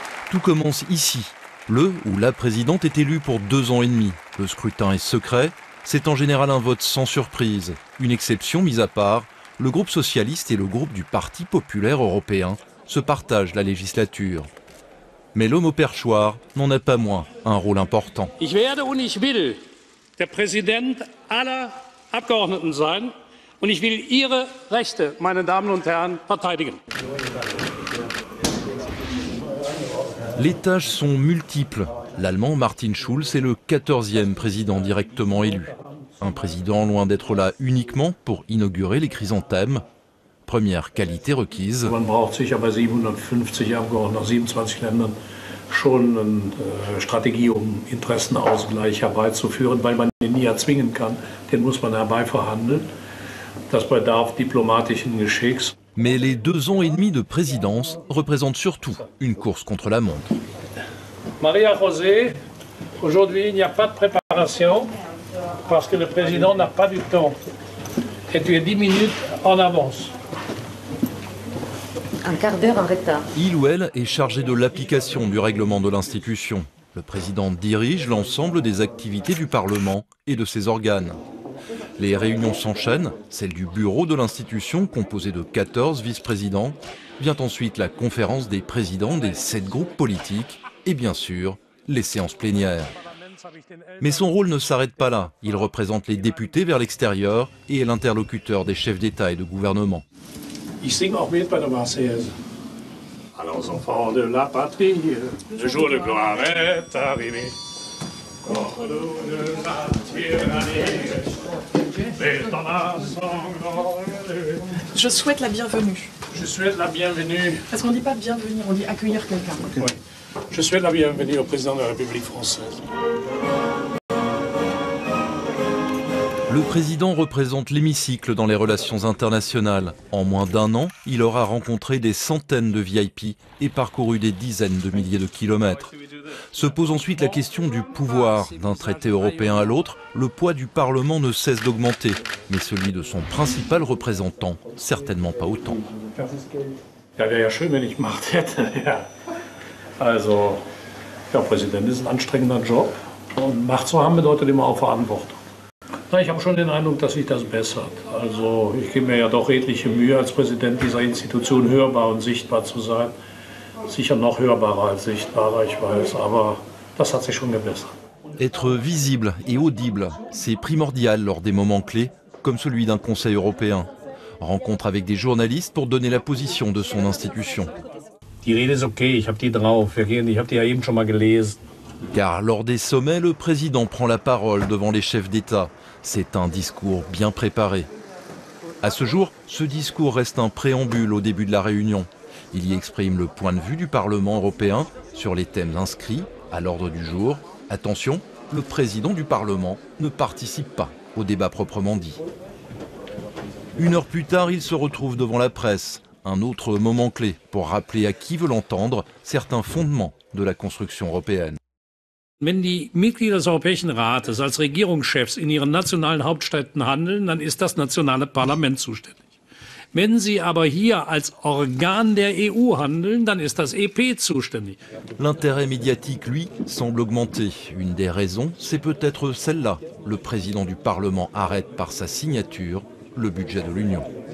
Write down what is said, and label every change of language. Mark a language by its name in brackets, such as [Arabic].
[French] Tout commence ici. Le ou la présidente est élue pour 2 ans et demi. Le scrutin est secret. C'est en général un vote sans surprise. Une exception mise à part, le groupe socialiste et le groupe du Parti populaire européen se partagent la législature. Mais l'homme au perchoir n'en a pas moins un rôle important. [German] Ich werde und ich will der Präsident aller Abgeordneten sein und ich will Ihre Rechte, meine Damen und Herren, verteidigen. [French] Les tâches sont multiples. L'Allemand Martin Schulz est le 14e président directement élu. Un président loin d'être là uniquement pour inaugurer les chrysanthèmes. Première qualité requise. [German] Man braucht sicher bei 750 Abgeordneten aus 27 Ländern schon eine Strategie, Interessenausgleich herbeizuführen, weil man den nie erzwingen kann. Den muss man herbeiverhandeln. Das bedarf diplomatischen Geschicks. [French] Mais les 2 ans et demi de présidence représentent surtout une course contre la montre. Maria José, aujourd'hui il n'y a pas de préparation parce que le président n'a pas du temps. Et tu es 10 minutes en avance. Un quart d'heure en retard. Il ou elle est chargé de l'application du règlement de l'institution. Le président dirige l'ensemble des activités du Parlement et de ses organes. Les réunions s'enchaînent, celle du bureau de l'institution composée de 14 vice-présidents. Vient ensuite la conférence des présidents des 7 groupes politiques et bien sûr les séances plénières. Mais son rôle ne s'arrête pas là. Il représente les députés vers l'extérieur et est l'interlocuteur des chefs d'État et de gouvernement. [German] Ich singe auch mit bei der Marseillaise. [French] À nos enfants de la patrie, le jour de gloire est arrivé. Je souhaite la bienvenue. Je souhaite la bienvenue. Parce qu'on ne dit pas bienvenir, on dit accueillir quelqu'un. Oui. Je souhaite la bienvenue au président de la République française. Le président représente l'hémicycle dans les relations internationales. En moins d'1 an, il aura rencontré des centaines de VIP et parcouru des dizaines de milliers de kilomètres. Se pose ensuite la question du pouvoir. D'un traité européen à l'autre, le poids du Parlement ne cesse d'augmenter, mais celui de son principal représentant, certainement pas autant. [German] Ja, wäre ja schön, wenn ich Macht hätte. Ja. Also, ja, Präsident ist ein anstrengender Job. Und Macht zu haben bedeutet immer auch Verantwortung. Na, ich habe schon den Eindruck, dass sich das bessert. Also, ich gebe mir ja doch redliche Mühe, als Präsident dieser Institution hörbar und sichtbar zu sein. Sicher noch hörbarer als sichtbarer, ich weiß, aber das hat sich schon gebessert. [French] Être visible et audible, c'est primordial lors des moments clés, comme celui d'un Conseil européen. Rencontre avec des journalistes pour donner la position de son institution. [German] Die Rede ist okay, ich habe die drauf. Ich habe die ja eben schon mal gelesen. [French] Car lors des sommets, le président prend la parole devant les chefs d'État. C'est un discours bien préparé. À ce jour, ce discours reste un préambule au début de la réunion. Il y exprime le point de vue du Parlement européen sur les thèmes inscrits à l'ordre du jour. Attention, le président du Parlement ne participe pas au débat proprement dit. 1 heure plus tard, il se retrouve devant la presse. Un autre moment clé pour rappeler à qui veut l'entendre certains fondements de la construction européenne. [German] Wenn die Mitglieder des Europäischen Rates als Regierungschefs in ihren nationalen Hauptstädten handeln, dann ist das nationale Parlament zuständig. Wenn sie aber hier als Organ der EU handeln, dann ist das EP zuständig. [French] L'intérêt médiatique, lui, semble augmenter. Une des raisons, c'est peut-être celle-là. Le président du Parlement arrête par sa signature le budget de l'Union.